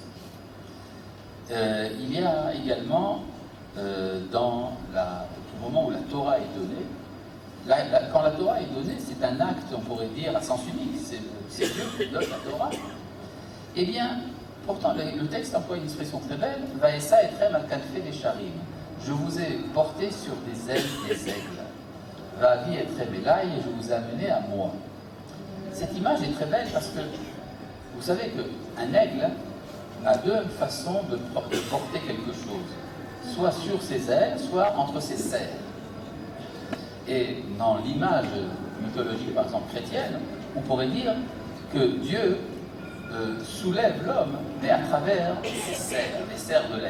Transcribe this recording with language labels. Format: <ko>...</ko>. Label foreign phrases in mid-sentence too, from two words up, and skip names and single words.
<fr>Il y a également, au moment où la Torah est donnée, quand la Torah est donnée, c'est un acte, on pourrait dire, à sens unique, c'est Dieu qui donne la Torah. Eh bien, pourtant, le texte emploie une expression très belle, «</fr> <he>ואשא אתכם על כנפי נשרים</he> <fr>» je vous ai porté sur des ailes des aigles. «</fr> <he>ואביא אתכם אלי</he> <fr>» et je vous ai amené à moi. Cette image est très belle parce que vous savez qu'un aigle a deux façons de porter quelque chose, soit sur ses ailes, soit entre ses serres. Et dans l'image mythologique, par exemple chrétienne, on pourrait dire que Dieu soulève l'homme, mais à travers ses serres, les serres de l'aigle.</fr>